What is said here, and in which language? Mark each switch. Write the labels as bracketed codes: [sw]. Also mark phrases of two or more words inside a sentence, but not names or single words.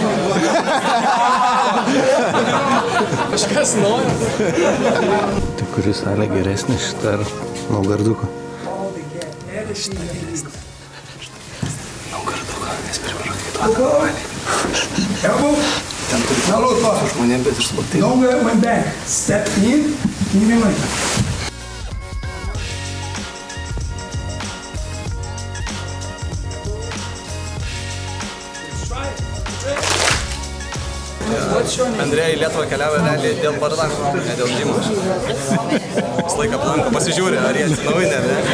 [lt] Kažkas nori. Tai kuri salė geresnė šitą ar Naugarduko? Naugarduko, nes priprakytų. Ten turi su žmonėm, bet ir su bakterijom. [en] Longer went back. Step in. Even like that. [lt] Andrėja į Lietuvą keliavo realiai dėl bardako, ne dėl džimo. Vis laiką aplanko, pasižiūri, ar jie atsinaujinę, ne?